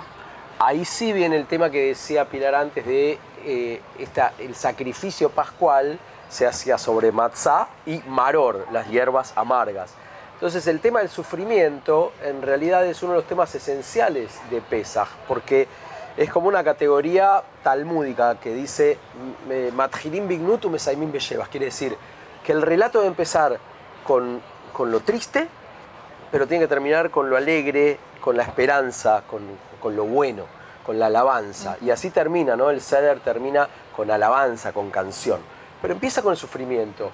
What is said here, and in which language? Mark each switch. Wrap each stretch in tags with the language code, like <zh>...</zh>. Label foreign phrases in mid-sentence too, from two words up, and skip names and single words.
<es>Ahí sí viene el tema que decía Pilar antes de el sacrificio pascual se hacía sobre matzá y maror, las hierbas amargas. Entonces el tema del sufrimiento en realidad es uno de los temas esenciales de Pesaj, porque es como una categoría talmúdica que dice</es> <he>מתחיל בגנות ומסיים בשבח,</he> <es>quiere decir que el relato debe empezar con lo triste, pero tiene que terminar con lo alegre, con la esperanza, con lo bueno, con la alabanza. Y así termina, ¿no? El Seder termina con alabanza, con canción. Pero empieza con el sufrimiento.</es>